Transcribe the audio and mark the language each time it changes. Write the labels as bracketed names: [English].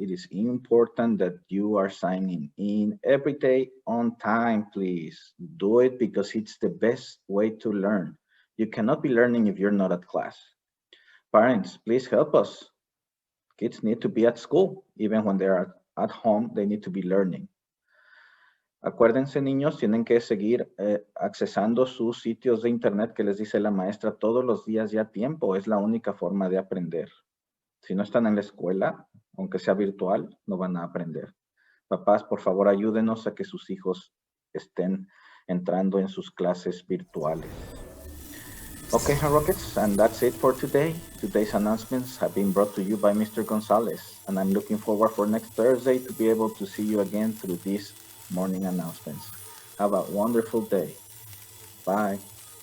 [English] It is important that you are signing in every day on time, please. Do it because it's the best way to learn. You cannot be learning if you're not at class. Parents, please help us. Kids need to be at school. Even when they're at home, they need to be learning. [Spanish] Acuérdense, niños, tienen que seguir accesando sus sitios de internet que les dice la maestra todos los días y a tiempo. Es la única forma de aprender. Si no están en la escuela, aunque sea virtual, no van a aprender. Papás, por favor, ayúdenos a que sus hijos estén entrando en sus clases virtuales. [English] Okay, Rockets, and that's it for today. Today's announcements have been brought to you by Mr. Gonzalez, and I'm looking forward for next Thursday to be able to see you again through these morning announcements. Have a wonderful day. Bye.